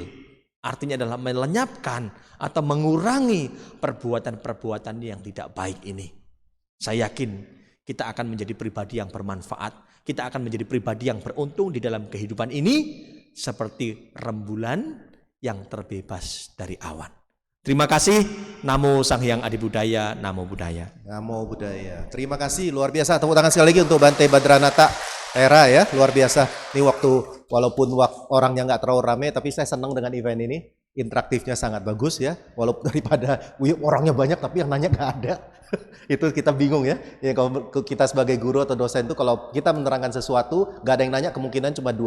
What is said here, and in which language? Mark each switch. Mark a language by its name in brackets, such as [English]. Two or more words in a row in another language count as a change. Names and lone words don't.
[Indonesian] Artinya adalah melenyapkan atau mengurangi perbuatan-perbuatan yang tidak baik ini. Saya yakin kita akan menjadi pribadi yang bermanfaat. Kita akan menjadi pribadi yang beruntung di dalam kehidupan ini seperti rembulan yang terbebas dari awan. Terima kasih. [Pali] Namo Sang Hyang Adi Budaya, Namo Buddhaya. Namo Buddhaya. [Indonesian] Terima kasih, luar biasa. Tepuk tangan sekali lagi untuk Bante Badranata Tera ya, luar biasa. Ini waktu, walaupun orangnya nggak terlalu ramai, tapi saya senang dengan event ini. Interaktifnya sangat bagus ya, walaupun daripada orangnya banyak tapi yang nanya nggak ada. Itu kita bingung ya. Ya, kalau kita sebagai guru atau dosen itu kalau kita menerangkan sesuatu, nggak ada yang nanya, kemungkinan cuma dua.